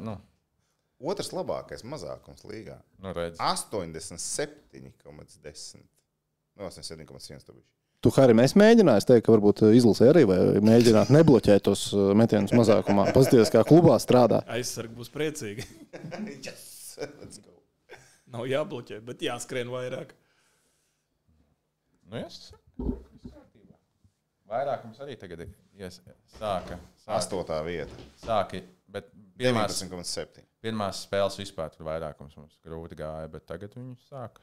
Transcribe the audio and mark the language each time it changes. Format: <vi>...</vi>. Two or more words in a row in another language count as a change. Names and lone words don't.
<lv>Otrs labākais mazākums līgā. 87,10. 87,1 tu bišķi. Tu, Harim, es mēģināju teikt, ka varbūt izlasē arī vai mēģināt nebloķēt tos metienus mazākumā. Paskaties, kā klubā strādā. Aizsargi būs priecīgi.</lv> <en>Yes, let's go.</en> <lv>Nav jābloķē, bet jāskrien vairāk. Yes. Vairākums arī tagad sāka. 8. vieta. Sāki, bet 19,7. Pirmās spēles vispār tur vairākums mums grūti gāja, bet tagad viņi sāka.</lv>